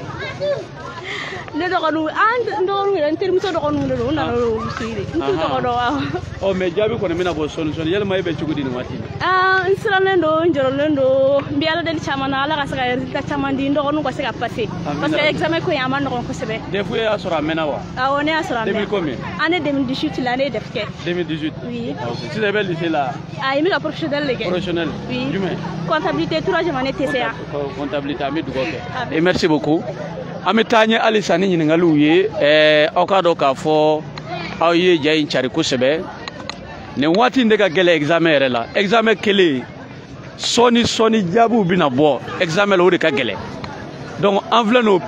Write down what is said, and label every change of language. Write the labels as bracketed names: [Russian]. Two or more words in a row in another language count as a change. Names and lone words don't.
[Bambara] ne dɔgɔninw n dɔgɔninw yɛrɛ n terimuso dɔgɔninw de don u nana olu si de n t'u tɔgɔ dɔn wa mais jaabi kɔni bɛna bɔ sɔɔni sɔɔni yalima e bɛ cogo di nin waati la n sirannen don n jɔrɔlen don n bɛ Ala deli caman na Ala ka se ka résultat caman di n dɔgɔninw ka se ka [French] passer parce que examen [Bambara] ko in a ma nɔgɔn kosɛbɛ DEF y'a sɔrɔ a mɛnna wa awɔ ne y'a sɔrɔ a mɛnna 2000 [French] combien [Bambara] année 2018 la ne ye DEF kɛ 2018 [French] oui [Bambara] sisan i bɛ lycée la ayi n bɛ ka professionnel de kɛ [French] professionnel oui [Bambara] jumɛn [French] comptabilité 3e année TCA [Bambara] comptabilité an bɛ dugawu kɛ [French] et merci beaucoup [Bambara] an bɛ taa ɲɛ halisa ni ɲininkaliw ye aw k'a dɔn k'a fɔ aw ye ja in cari kosɛbɛ nin waati in de ka gɛlɛn examen yɛrɛ la examen kelen sɔɔni jaabiw bɛna bɔ examen la o de ka gɛlɛn donc an filɛ n'o